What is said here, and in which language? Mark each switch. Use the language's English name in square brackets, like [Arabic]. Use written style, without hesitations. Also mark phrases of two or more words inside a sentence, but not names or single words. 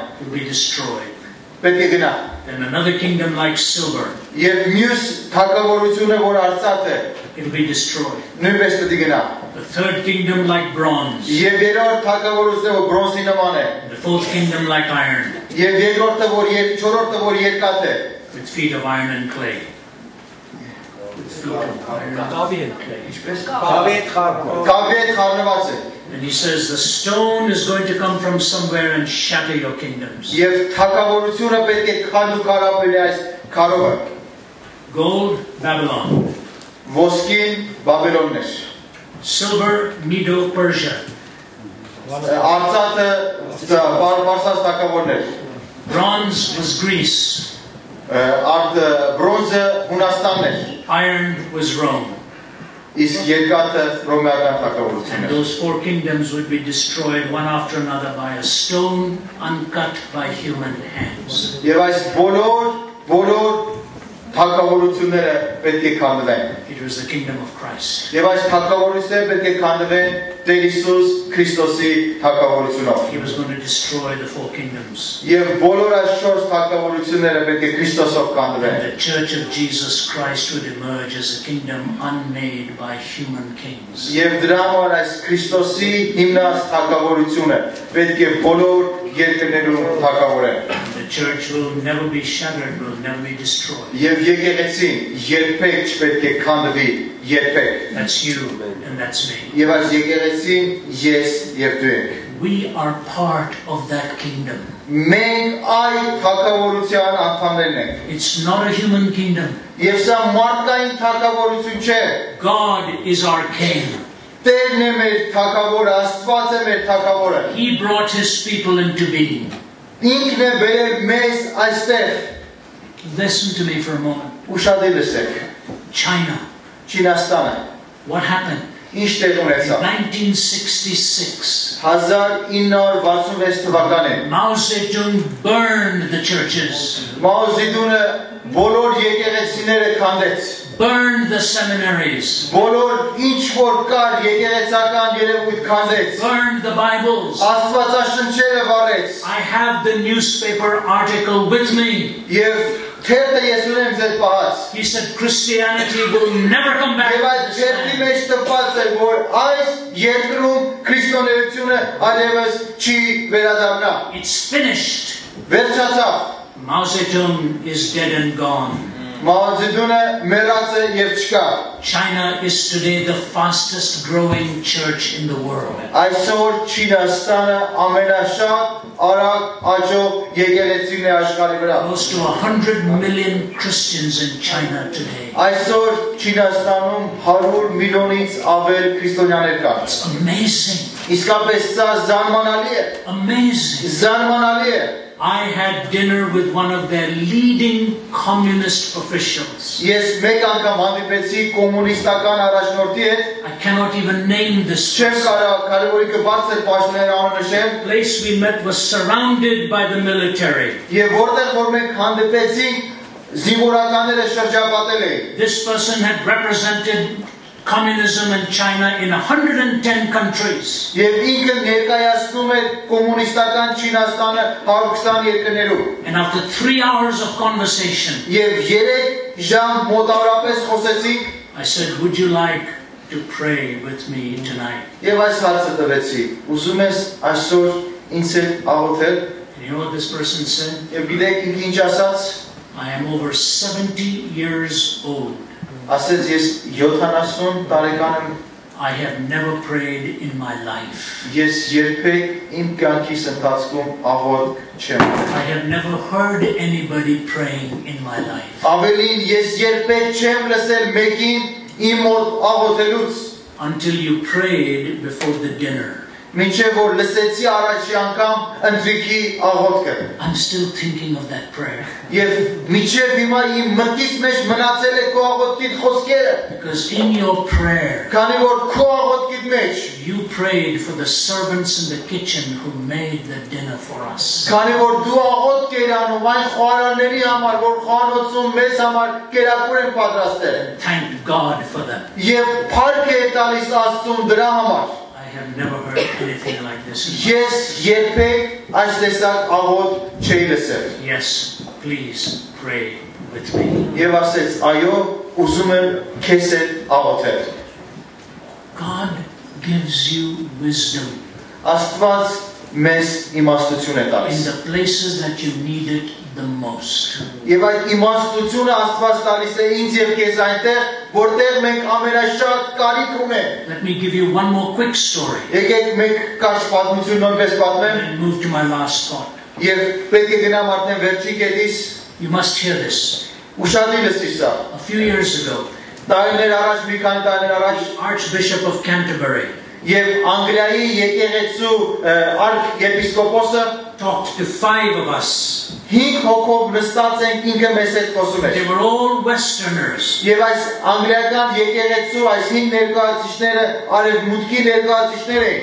[English] it will be destroyed. [Armenian] Պետք է գնա։ [English] Then another kingdom like silver, [Armenian] Եվ մյուս թագավորությունը, որ արծաթ է, [English] it will be destroyed. [Armenian] նույնպես պետք է գնա։ [English] The third kingdom like bronze, [Armenian] Եվ երրորդ թագավորությունը, որ բրոնզի նման է, [English] the fourth kingdom like iron, [Armenian] եւ երկրորդը, որ չորրորդը, որ երկաթ է, [English] with feet of iron and clay. With feet of iron and clay. [Armenian] կավի հետ խառնված է։ [English] And he says, the stone is going to come from somewhere and shatter your kingdoms. [Armenian] Եվ թագավորությունը պետք է քանդուքարապել այս քարովը։ [English] Gold, Babylon. [Armenian] Ոսկին Բաբելոնն էր։ [English] Silver, Medo, Persia. [Armenian] Արծաթը Պարսած թագավորն էր։ [English] Bronze was Greece. [Armenian] Բրոնզը Հունաստանն էր։ [English] Iron was Rome. [Armenian] Իսկ երկաթը Հռոմեական թագավորությունն [English] And [Armenian] էր։ [English] those four kingdoms would be destroyed one after another by a stone uncut by human hands. [Armenian] Եվ այս բոլոր թագավորությունները պետք է քանդվեն։ [English] It was the kingdom of Christ. [Armenian] Եվ այս թագավորությունները պետք է քանդվեն Տեր Հիսուս Քրիստոսի թագավորությունով։ [English] He was going to destroy the four kingdoms. [Armenian] Եվ բոլոր այս շորս թագավորությունները պետք է Քրիստոսով քանդվեն։ [English] And the church of Jesus Christ would emerge as a kingdom unmade by human kings. [Armenian] Եվ դրա համար այս Քրիստոսի հիմնած թագավորությունը պետք է բոլոր երկրներում թագավորեն։ [English] The church will never be shattered, will never be destroyed. [Armenian] Եվ եկեղեցին երբեք չպետք է քանդվի, երբեք։ [English] That's you and that's me. [Armenian] Եվ այս եկեղեցին ես եւ դու եք։ [English] We are part of that kingdom. [Armenian] Մենք այդ թագավորության անդամներն ենք։ [English] It's not a human kingdom. [Armenian] Եվ սա մարդկային թագավորություն չէ։ [English] God is our king. [Armenian] Տերն է մեր թագավորը, Աստված է մեր թագավորը։ [English] He brought his people into being. [Armenian] Ինքն է բերել մեզ այստեղ։ [English] Listen to me for a moment. [Armenian] Ուշադիր լսեք։ [English] China. [Armenian] Չինաստանը [English] What happened? [Armenian] ինչ տեղ ունեցավ։ [English] 1966. [Armenian] 1966 թվականին [English] Mao Zedong burned the churches. [Armenian] Մաո Զեդունը բոլոր եկեղեցիները քանդեց։ [English] Burned the seminaries. [Armenian] Բոլոր ինչ որ կար եկեղեցական երևույթ քանդեց։ [English] Burned the Bibles. [Armenian] Աստվածաշնչերը վառեց։ [English] I have the newspaper article with me. [Armenian] Եվ թերթը ես ունեմ ձեր պահած։ [English] He said Christianity will never come back [Armenian] Եվ [English] to [Armenian] այդ [English] this [Armenian] թերթի [English] land. [Armenian] մեջ տպված է, որ այս երկրում քրիստոնեությունը այլևս չի վերադառնա։ [English] It's finished. [Armenian] Վերջացավ։ [English] Mao Zedong is dead and gone. [Armenian] Մաո Զեդունը մեռած է եւ չկա։ [English] China is today the fastest growing church in the world. [Armenian] Այսօր Չինաստանը ամենաշատ արագ աճող եկեղեցին է աշխարհի վրա։ [English] Close to 100 million Christians in China today. [Armenian] Այսօր Չինաստանում 100 միլիոնից ավել քրիստոնյաներ կան։ [English] It's amazing. [Armenian] Իսկապես սա զարմանալի է։ [English] Amazing. [Armenian] Զարմանալի է։ [English] I had dinner with one of their leading communist officials. [Armenian] Ես մեկ անգամ հանդիպեցի կոմունիստական առաջնորդի հետ։ [English] I cannot even name this [Armenian] Չեմ [English] person. [Armenian] կարող կարևորի բարձր պաշտոններ անունը նշել։ [English] The place we met was surrounded by the military. [Armenian] Եվ որտեղ որ մենք հանդիպեցինք, զինվորականները շրջապատել էին։ [English] This person had represented communism in China in 110 countries. [Armenian] Եվ ինքը ներկայացնում է կոմունիստական Չինաստանը 120 երկրներում։ [English] And after 3 hours of conversation, [Armenian] Եվ 3 ժամ մոտավորապես խոսեցինք, [English] I said, would you like to pray with me tonight? [Armenian] եւ այս հարցը տվեցի. Ուզում ես այսօր ինձ հետ աղոթել։ [English] And you know what this person said? [Armenian] Եվ գիտեք ինքը ինչ ասաց։ [English] I am over 70 years old. [Armenian] Ասեց ես 70 տարեկան եմ։ [English] I have never prayed in my life. [Armenian] Ես երբեք իմ կյանքիս ընթացքում աղոթք չեմ արել։ [English] I have never heard anybody praying in my life. [Armenian] Ավելին ես երբեք չեմ լսել մեկին իմ մոտ աղոթելուց, [English] Until you prayed before the dinner. [Armenian] մինչև որ լսեցի առաջի անգամ ընթրիքի աղոթքը։ [English] I'm still thinking of that prayer. [Armenian] Եվ մինչև հիմա իմ մտքիս մեջ մնացել է քո աղոթքի խոսքերը։ [English] Because in your prayer, [Armenian] Քանի որ քո աղոթքի մեջ [English] you prayed for the servants in the kitchen who made the dinner for us. [Armenian] Քանի որ դու աղոթք ես անում այն խոհարարների համար, որ խոհանոցում մեզ համար կերակուր են պատրաստել։ [English] Thank God for them. [Armenian] Եվ փառք է տալիս Աստծուն դրա համար։ [English] I have never heard anything like this. [Armenian] Ես երբեք այս տեսակ աղոթք չէի լսել։ [English] Yes, please pray with me. [Armenian] Եվ ասեց, այո, ուզում եմ քեզ հետ աղոթել։ [English] God gives you wisdom [Armenian] Աստված մեզ իմաստություն է [English] in [Armenian] տալիս։ [English] the places that you need it the most. [Armenian] Եվ այդ իմաստությունը Աստված տալիս է ինձ եւ քեզ այնտեղ, որտեղ մենք ամենաշատ կարիք ունենք։ [English] Let me give you one more quick story [Armenian] Եկեք մեկ կարճ պատմություն նույնպես պատմեմ [English] and move to my last thought. [Armenian] եւ պետք է գնամ արդեն վերջի կետից։ [English] You must hear this. [Armenian] Ուշադիր լսիր սա։ [English] A few years ago, [Armenian] Տարիներ առաջ, մի քանի տարիներ առաջ, [English] the Archbishop of Canterbury [Armenian] եւ Անգլիայի եկեղեցու arcyepiskopos-ը [English] talked to 5 of us. [Armenian] 5 հոգով նստած ենք ինքը մեզ հետ խոսում էր։ [English] They were all Westerners. [Armenian] Եվ այս անգլիական եկեղեցու այս 5 ներկայացուցիչները արևմուտքի ներկայացուցիչներ են։